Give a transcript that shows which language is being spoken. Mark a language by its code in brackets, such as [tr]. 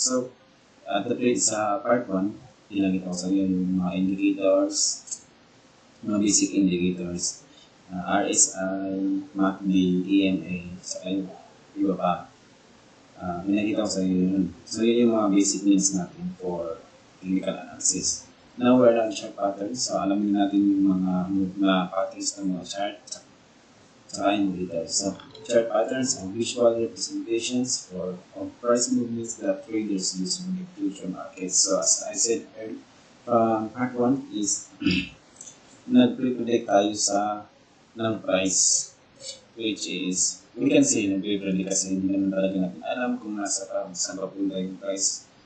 [tl] So, sa part 1, pinakita ko sa iyo yung mga indicators, mga basic indicators, RSI, MACD, EMA, sa iba pa. Pinakita ko sa iyo yun. So, yun yung mga basic needs natin [en] for technical analysis. Now, we're on chart patterns. [tl] So, alamin natin yung mga patterns ng mga chart sa indicators. [en] So, chart patterns are visual representations of price movements that traders use in the future markets. [tl] So, as I said earlier, part 1 is nag-predict tayo ng price, [en] which is, we can say [tl] nag-predict kasi hindi naman talaga natin alam kung saan papunta yung price.